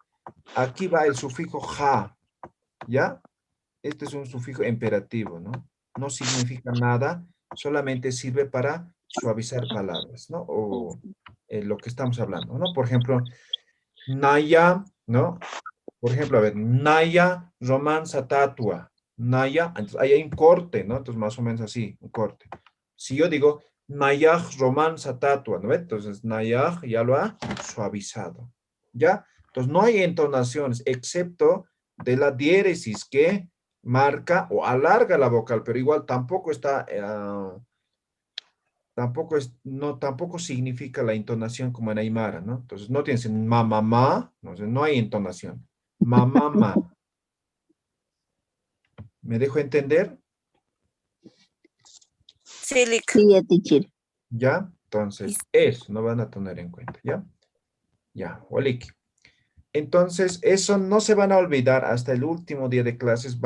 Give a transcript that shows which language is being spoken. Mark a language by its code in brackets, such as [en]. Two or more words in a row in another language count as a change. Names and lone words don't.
[es] Aquí va el sufijo ja, ¿ya? Este es un sufijo imperativo, ¿no? No significa nada, solamente sirve para suavizar palabras, ¿no? O lo que estamos hablando, ¿no? Por ejemplo, Naya, ¿no? Por ejemplo, a ver, [ay] Naya, romanza, tatua. Naya, [es] entonces ahí hay un corte, ¿no? Entonces más o menos así, un corte. Si yo digo, [ay] Naya, romanza, tatua, ¿no? [es] Entonces Naya ya lo ha suavizado, ¿ya? Entonces no hay entonaciones, excepto de la diéresis que marca o alarga la vocal, pero igual tampoco está, tampoco significa la entonación como en Aymara, ¿no? Entonces no tienes ma, ma, ma, no hay entonación. Ma, ma, ma. ¿Me dejo entender? Sí, Lick. Sí, teacher. ¿Ya? Entonces, eso no van a tener en cuenta, ¿ya? Ya, Oliki. Entonces, eso no se van a olvidar hasta el último día de clases.